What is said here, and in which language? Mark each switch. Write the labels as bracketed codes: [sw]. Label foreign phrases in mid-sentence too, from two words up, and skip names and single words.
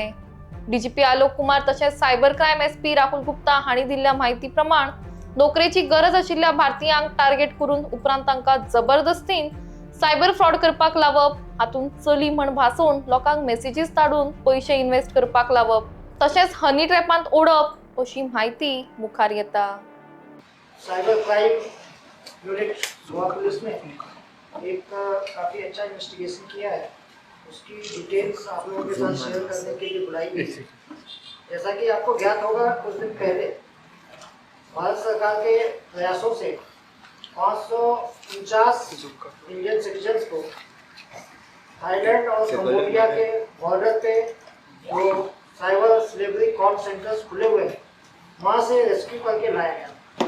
[kok] डीजीपी आलोक कुमार तशेंच [en] cyber crime SP [kok] राहुल गुप्ता हांणी दिल्ल्या म्हायती प्रमाण नोकरेची गरज आशिल्ल्या भारतीयांक टार्गेट करून उपरांत तांकां जबरदस्तीन [en] cyber fraud [kok] करपाक लावप, हातूंत चली म्हण भासोवन लोकांक मेसेजीस धाडून पयशे इन्वेस्ट करपाक लावप, तशेंच हनी ट्रॅपांत ओडप अशी म्हायती मुखार येता। [en] cyber crime unit [hi] गोवा पुलिस ने एक काफ़ी अच्छा इन्वेस्टिगेशन किया है, उसकी डिटेल्स आप लोगों के साथ शेयर करने के लिए बुलाई गई है। जैसा कि आपको ज्ञात होगा, कुछ दिन पहले भारत सरकार के प्रयासों से 549 [en] Indian citizens [hi] को थाईलैंड और कंबोडिया के बॉर्डर पे जो [en] cyber slavery call centers [hi] खुले हुए हैं वहाँ से रेस्क्यू करके लाया गया।